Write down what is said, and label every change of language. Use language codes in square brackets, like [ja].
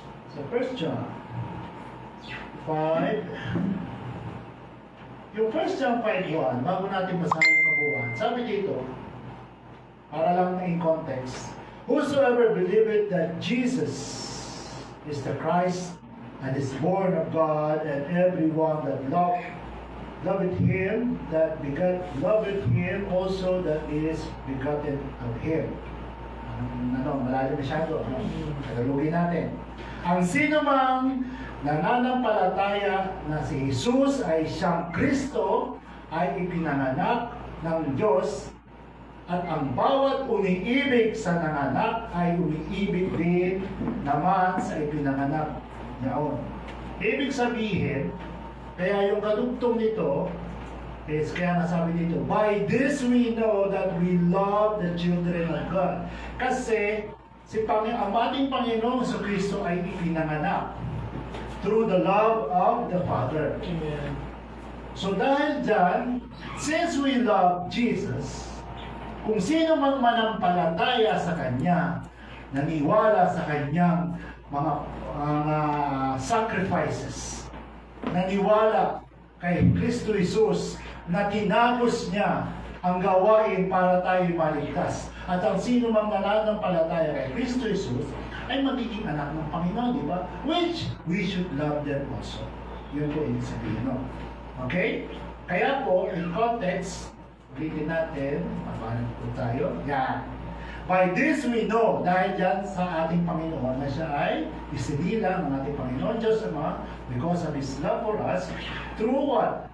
[en] So, 1 John 5, yung 1 John 5:1, [tl] bago natin basahin yung kabuuan, sabi dito, para lang [en] in context, whosoever believeth that Jesus is the Christ and is born of God, and everyone that loveth Him, that loveth Him also that is begotten of Him. [tl] Malalim masyado. Tagalogin natin. Ang sino mang nananampalataya na si Jesus ay siyang Kristo ay ipinanganak ng Diyos, at ang bawat umiibig sa nanganak ay umiibig din naman sa ipinanganak niyaon. Ibig sabihin, kaya yung kadugtong nito is kaya nasabi dito, [en] by this we know that we love the children of God. [tl] Kasi ang ating Panginoong Kristo ay ipinanganak [en] through the love of the Father. [tl] Amen. So dahil dyan, [en] since we love Jesus, [tl] kung sino mang manampalataya sa Kanya, naniwala sa Kanyang mga sacrifices, naniwala kay Kristo Jesus na tinapos niya ang gawain para tayo maligtas. At ang sino mang nananampalataya kay Kristo Jesus ay magiging anak ng Panginoon, di ba? [en] Which we should love them also. [tl] Yun po ibig sabihin, no? Okay? Kaya po, in context, ulitin natin, paano po tayo? Yan. [en] By this we know, [tl] dahil dyan sa ating Panginoon, na siya ay isinilang ng ating Panginoon Diyos Ama [en] because of His love for us through what?